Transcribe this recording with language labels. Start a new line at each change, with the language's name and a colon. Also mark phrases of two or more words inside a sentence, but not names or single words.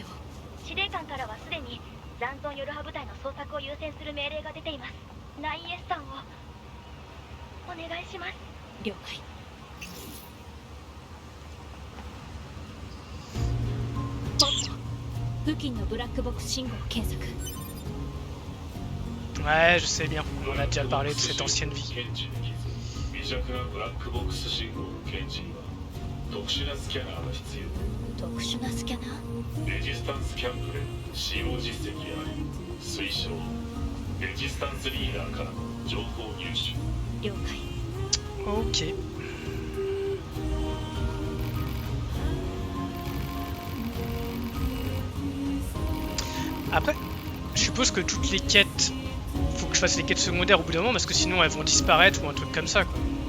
Japanese: 司令官からはすでに残存ヨルハ部隊の捜索を優先する命令が出ています。 9S さんをお願いします。了解ポッポ付近のブラックボックス信号を検索
French: Ouais, je sais bien. On a déjà parlé de cette ancienne vie.
Japanese: 検知できず微弱なブラックボックス信号の検知には特殊なスキャナーが必要。特殊なスキャナーレジスタンスキャンプで使用実績あり推奨レジスタンスリーダーからの情報入手。了解
French: Ok. Après, je suppose que toutes les quêtes, faut que je fasse les quêtes secondaires au bout d'un moment parce que sinon elles vont disparaître ou un truc comme ça, quoi.